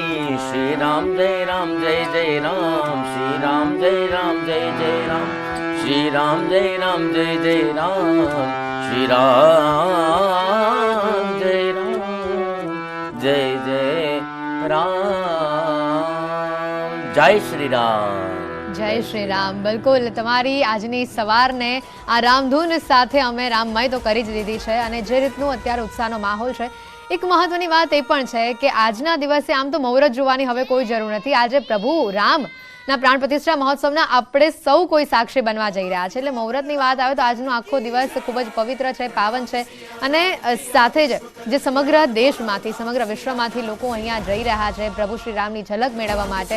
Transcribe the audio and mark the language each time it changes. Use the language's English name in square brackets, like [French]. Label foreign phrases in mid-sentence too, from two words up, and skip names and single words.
[Hindi] श्री राम जय जय राम, श्री राम जय जय राम, श्री राम जय जय राम, श्री राम जय जय जय राम। जय श्री राम, [Gujarati] જય શ્રી રામ। બિલકુલ તમારી આજની સવારને આ રામધૂન સાથે અમે રામમય તો કરી જ દીધી છે, અને જે રીતનું અત્યારે ઉત્સાહનો માહોલ છે, એક મહત્વની વાત એ પણ છે કે આજના દિવસે આમ તો મુહૂર્ત જોવાની હવે કોઈ જરૂર નથી। આજે પ્રભુ રામના પ્રાણ પ્રતિષ્ઠા મહોત્સવના આપણે સૌ કોઈ સાક્ષી બનવા જઈ રહ્યા છે, એટલે મુહૂર્તની વાત આવે તો આજનો આખો દિવસ ખૂબ જ પવિત્ર છે, પાવન છે, અને સાથે જ જે સમગ્ર દેશમાંથી સમગ્ર વિશ્વમાંથી લોકો અહીંયા જઈ રહ્યા છે પ્રભુ શ્રી રામની ઝલક મેળવવા માટે।